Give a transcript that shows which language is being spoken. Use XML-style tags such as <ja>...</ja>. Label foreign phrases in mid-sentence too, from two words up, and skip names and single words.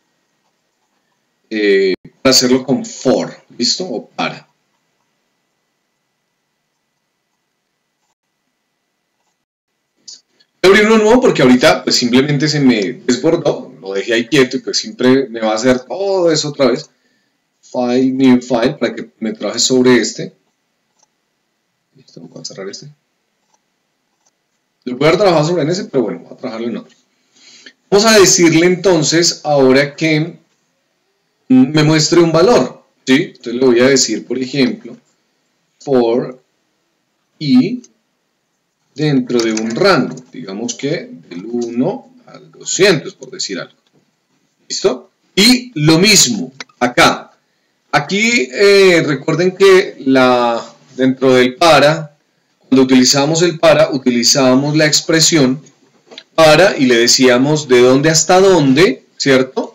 <es>Para hacerlo con for, ¿listo? O para. Voy a abrir uno nuevo porque ahorita pues simplemente se me desbordó, lo dejé ahí quieto y pues siempre me va a hacer todo eso otra vez.</es> <en>File, new file,</en> <es>para que me trabaje sobre este. Listo, voy a cerrar este. Lo puedo haber trabajado sobre ese, pero bueno, voy a trabajarlo en otro. Vamos a decirle entonces ahora que me muestre un valor, ¿sí? Entonces le voy a decir, por ejemplo, for i dentro de un rango, digamos que del 1 al 200, por decir algo. ¿Listo? Y lo mismo acá. Aquí recuerden que dentro del para, cuando utilizamos el para, utilizábamos la expresión para y le decíamos de dónde hasta dónde, ¿cierto?</es>